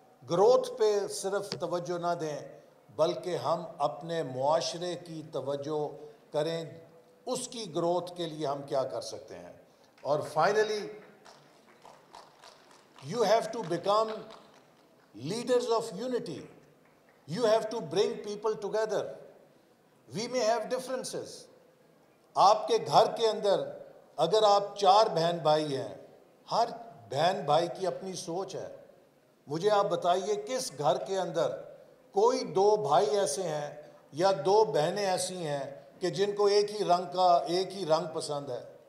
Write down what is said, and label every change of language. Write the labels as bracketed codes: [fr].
[ur] Growth پہ صرف توجہ نہ دیں، بلکہ ہم اپنے معاشرے کی توجہ کریں، اس کی گروتھ کے لیے ہم کیا کر سکتے ہیں۔ اور finally, [en] you have to become leaders of unity. You have to bring people together. We may have differences. [ur] آپ کے گھر کے اندر اگر آپ 4 بہن بھائی ہیں، ہر بہن بھائی کی اپنی سوچ ہے۔ مجھے آپ بتائیے کس گھر کے اندر کوئی 2 بھائی ایسے ہیں یا 2 بہنیں ایسی ہیں کہ جن کو ایک ہی رنگ پسند ہے؟